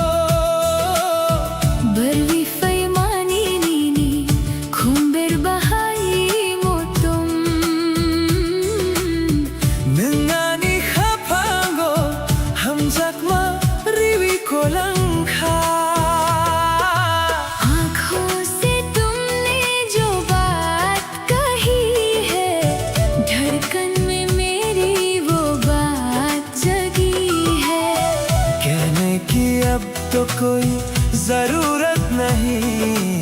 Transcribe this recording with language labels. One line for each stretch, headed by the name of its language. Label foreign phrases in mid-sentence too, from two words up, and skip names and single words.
Kok Borok: Berwifay mani nini kumber bahai motum Nangani hapango hamjak ma riwi kolang ka
Hindi: आँखों से तुमने जो बात कही है धड़कन में मेरी वो बात जगी है कहने की अब तो कोई जरूरत नहीं